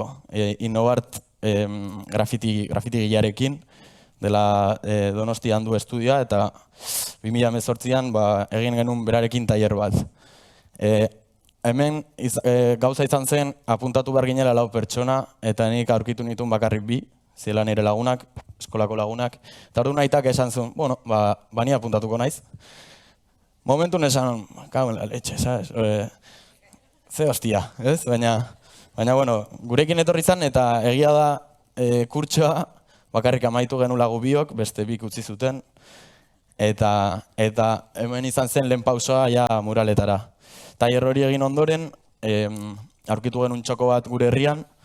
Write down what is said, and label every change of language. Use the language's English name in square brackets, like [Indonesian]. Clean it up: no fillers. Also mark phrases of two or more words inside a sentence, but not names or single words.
[Basque] Innobart grafiti gilarekin, dela Donostian du estudioa, eta 2018an egin genuen berarekin tailer bat. Hemen gauza izan zen apuntatu behar ginela 4 pertsona, eta nik aurkitu nituen bakarrik 2, zela nire lagunak, eskolako lagunak. Eta orduan aitak esan zuen, bueno, bani apuntatuko naiz. Momentun esan, [Spanish] kago en la leche, sabes? [Basque] Ze hostia, ez? Baina, bueno, gurekin etorri zan, eta egia da kurtsoa, bakarrik amaitu genula gu biok, beste 2 utzi zuten, eta hemen izan zen lehen pausoa ja muraletara. Tailer hori egin ondoren, aurkitu genuen txoko bat gure herrian.